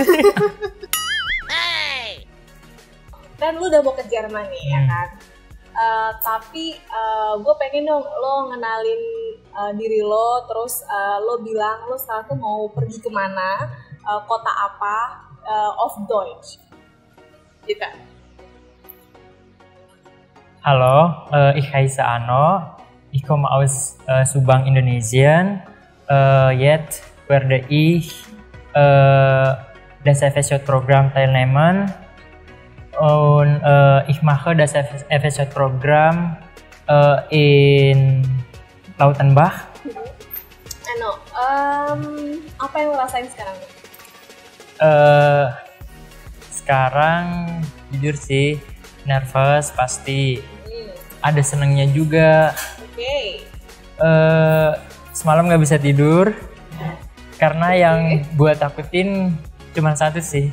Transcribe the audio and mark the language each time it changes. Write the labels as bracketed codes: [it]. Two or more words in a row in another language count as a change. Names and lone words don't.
[id] Kan lu udah mau ke Jerman nih, ya kan? Tapi gue pengen dong lo ngenalin diri lo, terus lo bilang lo sekarang tuh mau pergi kemana, kota apa, [de] of Deutsch gitu. Hallo, ich heiße Ano. Ich komme aus Subang, Indonesien. Jetzt werde ich das FSJ-Programm teilnehmen und ich mache das FSJ-Programm in Lautenbach. [id] Ano, apa yang lo rasain sekarang? Sekarang jujur sih nervous pasti. Ada senangnya juga. Oke. Semalam nggak bisa tidur. Karena yang gue takutin cuma satu sih.